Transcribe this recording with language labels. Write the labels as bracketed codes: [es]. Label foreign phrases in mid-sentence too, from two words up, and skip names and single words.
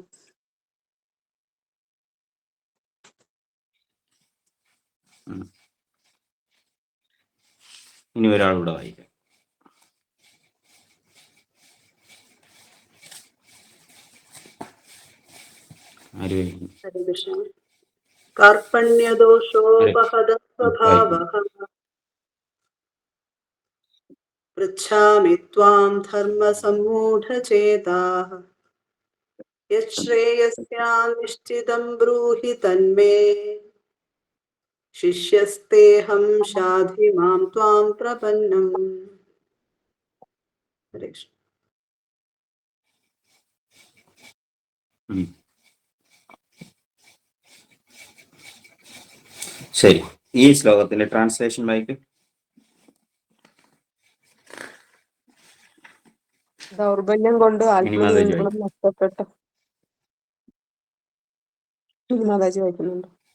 [ml] ഇനി ഒരാളൂടെ വായിക്കാം. ആര് വായിക്കും? [sa] कार्पण्यदोषोपहत स्वभावः पृच्छामि त्वां धर्मसम्मूढचेताः यच्छ्रेयस्यानिश्चितं ब्रूहि तन्मे शिष्यस्तेऽहं शाधि मां त्वां प्रपन्नम्. हरे कृष्ण. [ml] ശരി, ഈ ശ്ലോകത്തിന്റെ ട്രാൻസ്ലേഷൻ വായിക്കും. ദൗർബല്യം കൊണ്ട് ആത്മനിയന്ത്രണം നഷ്ടപ്പെട്ട മാതാജി വായിക്കുന്നുണ്ട്.